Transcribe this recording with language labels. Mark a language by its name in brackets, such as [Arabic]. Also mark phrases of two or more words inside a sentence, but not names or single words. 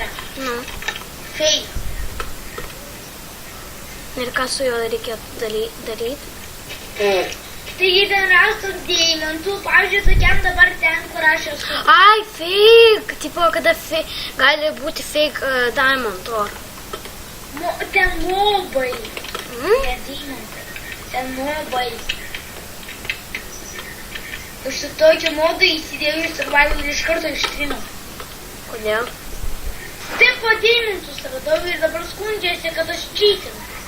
[Lithuanian] nu. Fake. Ir ką su juo reikėtų daryti? Taigi ten rastos deimantų, pavyzdžiui, tokiam dabar ten, kur aš esu. Ai, fake! Tipo, kada gali būti [English] fake diamond or. [Lithuanian] Ten mobai. Mm? Ne deimantai. Ten mobai. Aš su tokiu modu įsidėjau į survival ir iš karto ištrinau. Kodėl? Taip po deimantus radau ir dabar skundžiasi, kad aš čytinu.